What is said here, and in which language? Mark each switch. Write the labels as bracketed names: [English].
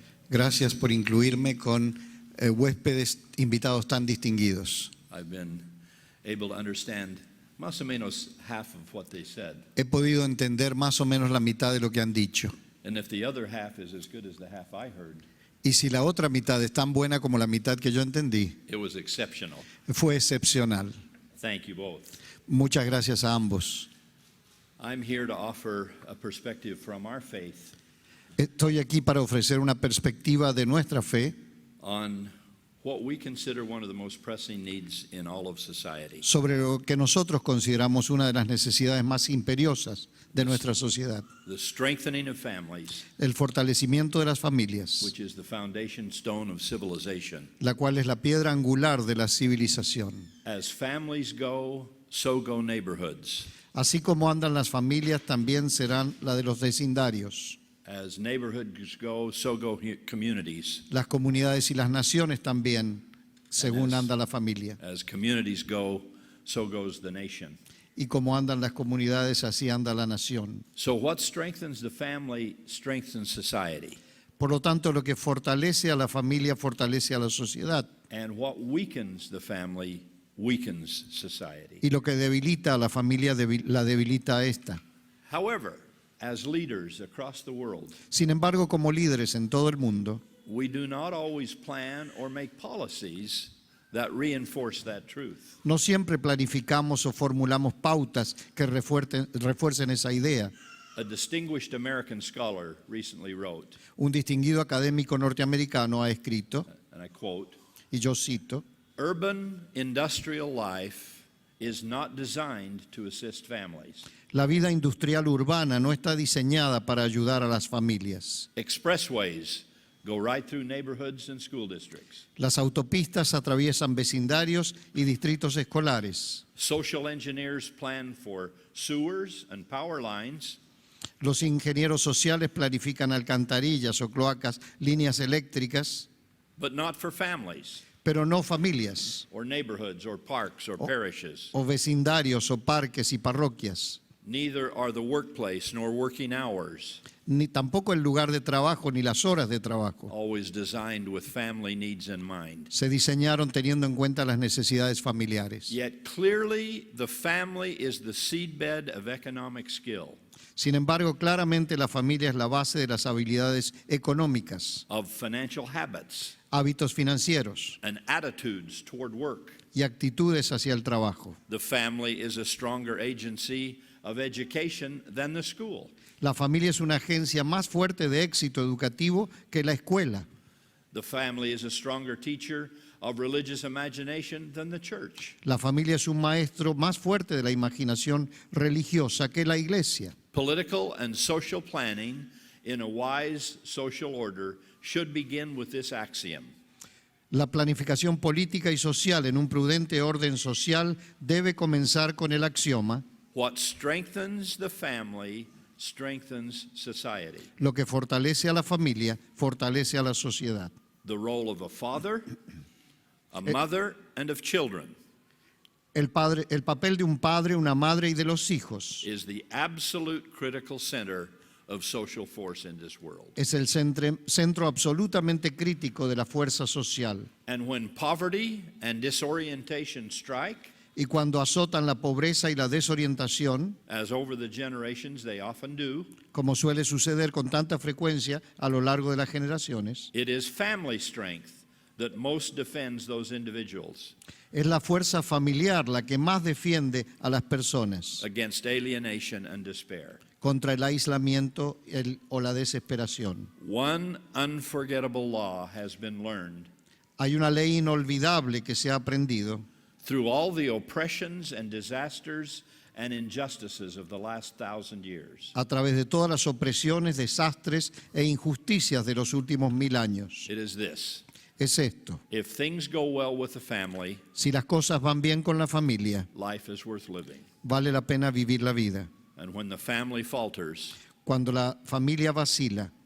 [Spanish] Gracias por incluirme con huéspedes invitados tan distinguidos. [English] I've been able to understand [Spanish] más o menos [English] half of what they said. [Spanish] He podido entender más o menos la mitad de lo que han dicho. [English] And if the other half is as good as the half I heard, [Spanish] Y si la otra mitad es tan buena como la mitad que yo entendí, [English] it was exceptional. [Spanish] fue excepcional. [English] Thank you both. [Spanish] Muchas gracias a ambos. [English] I'm here to offer a perspective from our faith [Spanish] Estoy aquí para ofrecer una perspectiva de nuestra fe [English] on what we consider one of the most pressing needs in all of society. [Spanish] sobre lo que nosotros consideramos una de las necesidades más imperiosas de nuestra sociedad, [English] The strengthening of families, [Spanish] el fortalecimiento de las familias, [English] which is the foundation stone of civilization. [Spanish] la cual es la piedra angular de la civilización. [English] As families go, so go neighborhoods. [Spanish] Así como andan las familias, también serán la de los vecindarios. [English] As neighborhoods go, so go communities. [Spanish] Las comunidades y las naciones también, según anda la familia. [English] As communities go, so goes the nation. [Spanish] Y como andan las comunidades, así anda la nación. [English] So what strengthens the family strengthens society. [Spanish] Por lo tanto, lo que fortalece a la familia, fortalece a la sociedad. [English] And what weakens the family weakens society. [Spanish] Y lo que debilita a la familia, la debilita a esta. [English] However, as leaders across the world, [Spanish] Sin embargo, como líderes en todo el mundo, [English] we do not always plan or make policies that reinforce that truth. [Spanish] no siempre planificamos o formulamos pautas que refuercen esa idea. [English] A distinguished American scholar recently wrote, [Spanish] Un distinguido académico norteamericano ha escrito, [English] and I quote, [Spanish] y yo cito, [English] "Urban industrial life is not designed to assist families. [Spanish] la vida industrial urbana no está diseñada para ayudar a las familias. [English] Expressways go right through neighborhoods and school districts. [Spanish] Las autopistas atraviesan vecindarios y distritos escolares. [English] Social engineers plan for sewers and power lines. [Spanish] Los ingenieros sociales planifican alcantarillas o cloacas, líneas eléctricas, [English] But not for families [Spanish] pero no familias, [English] or neighborhoods or parks or parishes. [Spanish] o vecindarios o parques y parroquias. [English] Neither are the workplace nor working hours [Spanish] Ni tampoco el lugar de trabajo ni las horas de trabajo. [English] always designed with family needs in mind. [Spanish] Se diseñaron teniendo en cuenta las necesidades familiares. [English] Yet clearly the family is the seedbed of economic skill, [Spanish] Sin embargo, claramente la familia es la base de las habilidades económicas, [English] of financial habits, [Spanish] hábitos financieros [English] and attitudes toward work. [Spanish] y actitudes hacia el trabajo. [English] The family is a stronger agency of education than the school. [Spanish] La familia es una agencia más fuerte de éxito educativo que la escuela. [English] The family is a stronger teacher of religious imagination than the church. [Spanish] La familia es un maestro más fuerte de la imaginación religiosa que la iglesia. [English] Political and social planning in a wise social order should begin with this axiom. [Spanish] La planificación política y social en un prudente orden social debe comenzar con el axioma: [English] What strengthens the family strengthens society. [Spanish] lo que fortalece a la familia, fortalece a la sociedad. [English] The role of a father, a mother, and of children [Spanish] El papel de un padre, una madre y de los hijos [English] is the absolute critical center of social force in this world. [Spanish] es el centro absolutamente crítico de la fuerza social. [English] And when poverty and disorientation strike, [Spanish] Y cuando azotan la pobreza y la desorientación, [English] as over the generations they often do, [Spanish] como suele suceder con tanta frecuencia a lo largo de las generaciones, [English] it is family strength that most defends those individuals [Spanish] es la fuerza familiar la que más defiende a las personas [English] against alienation and despair. [Spanish] contra el aislamiento o la desesperación. [English] One unforgettable law has been learned [Spanish] Hay una ley inolvidable que se ha aprendido [English] through all the oppressions and disasters and injustices of the last 1,000 years. [Spanish] a través de todas las opresiones, desastres e injusticias de los últimos 1000 años. [English] It is this: [Spanish] Es esto: [English] if things go well with the family, [Spanish] si las cosas van bien con la familia, [English] life is worth living. [Spanish] vale la pena vivir la vida. [English] And when the family falters, [Spanish] Cuando la familia vacila,